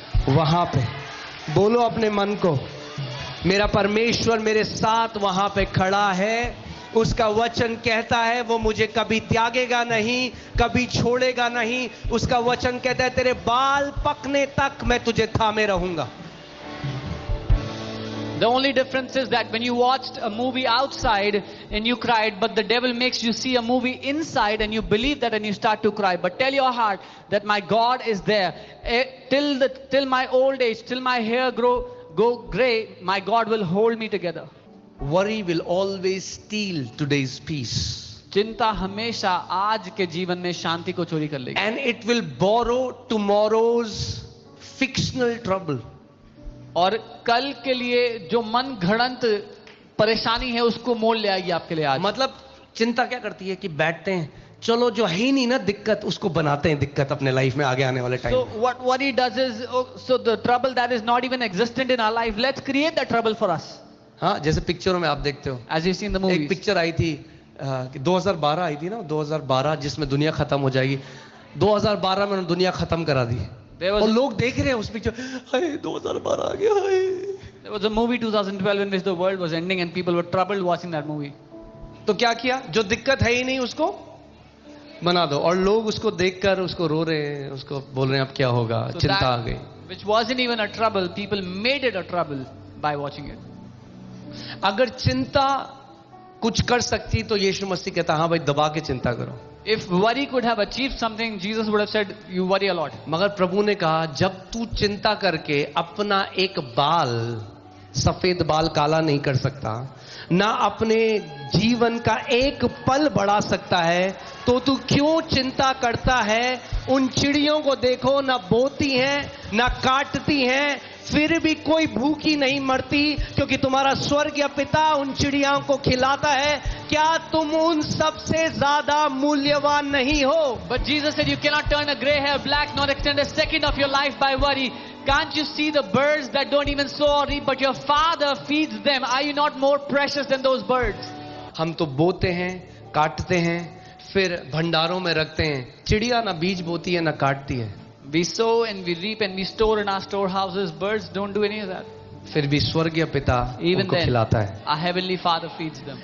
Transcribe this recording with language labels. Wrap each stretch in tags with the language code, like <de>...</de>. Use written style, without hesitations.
<hi>वहां पे बोलो अपने मन को, मेरा परमेश्वर मेरे साथ वहां पे खड़ा है। उसका वचन कहता है वो मुझे कभी त्यागेगा नहीं, कभी छोड़ेगा नहीं। उसका वचन कहता है तेरे बाल पकने तक मैं तुझे थामे रहूंगा।</hi> <en>The only difference is that when you watched a movie outside and you cried, but the devil makes you see a movie inside and you believe that and you start to cry. But tell your heart that my God is there. Till my old age, till my hair go gray, my God will hold me together. Worry will always steal today's peace.</en> <hi>चिंता हमेशा आज के जीवन में शांति को चोरी कर लेगी।</hi> <en>And it will borrow tomorrow's fictional trouble.</en> <hi>और कल के लिए जो मन घड़ंत परेशानी है उसको मोल ले आएगी आपके लिए आज। मतलब चिंता क्या करती है कि बैठते हैं, चलो जो है ही नहीं ना दिक्कत, उसको बनाते हैं दिक्कत अपने लाइफ में आगे आने वाले time.</hi> <en>So what he does is, so the trouble that is not even existent in our life, let's create that trouble for us.</en> <hi>हाँ, जैसे पिक्चरों में आप देखते हो,</hi> <en>As you see in the movies.</en> <hi>एक पिक्चर आई थी 2012 आई थी ना, 2012, जिसमें दुनिया खत्म हो जाएगी। 2012 में उन्होंने दुनिया खत्म करा दी और लोग देख रहे हैं उस पिक्चर, हाय 2012 आ गया, हाय।</hi> <en>There was a movie 2012 in which the world was ending and people were troubled watching that movie.</en> <hi>तो क्या किया, जो दिक्कत है ही नहीं उसको बना दो, और लोग उसको देखकर उसको रो रहे हैं, उसको बोल रहे हैं अब क्या होगा,</hi> <en>So</en> <hi>चिंता आ गई।</hi> <en>which wasn't even a trouble, people made it a trouble by watching it.</en> <hi>अगर चिंता कुछ कर सकती तो यीशु मसीह कहता हाँ भाई दबा के चिंता करो।</hi> <en>If worry could have achieved something, Jesus would have said, you worry a lot.</en> <hi>मगर प्रभु ने कहा जब तू चिंता करके अपना एक बाल, सफेद बाल काला नहीं कर सकता, ना अपने जीवन का एक पल बढ़ा सकता है, तो तू क्यों चिंता करता है? उन चिड़ियों को देखो, ना बोती हैं ना काटती हैं, फिर भी कोई भूखी नहीं मरती, क्योंकि तुम्हारा स्वर्गीय पिता उन चिड़ियों को खिलाता है। क्या तुम उन सबसे ज्यादा मूल्यवान नहीं हो?</hi> <en>But Jesus said, you cannot turn a gray hair black nor extend a second of your life by worry. Can't you see the birds that don't even sow or reap, but your Father feeds them? Are you not more precious than those birds?</en> <hi>हम तो बोते हैं, काटते हैं, फिर भंडारों में रखते हैं। चिड़िया ना बीज बोती है ना काटती है।</hi> <en>We sow and we reap and we store in our storehouses. Birds don't do any of that.</en> <hi>फिर भी स्वर्गीय पिता</hi> <en>Even</en> <hi>उनको</hi> <en>then,</en> <hi>खिलाता है।</hi> <en>our heavenly Father feeds them.</en>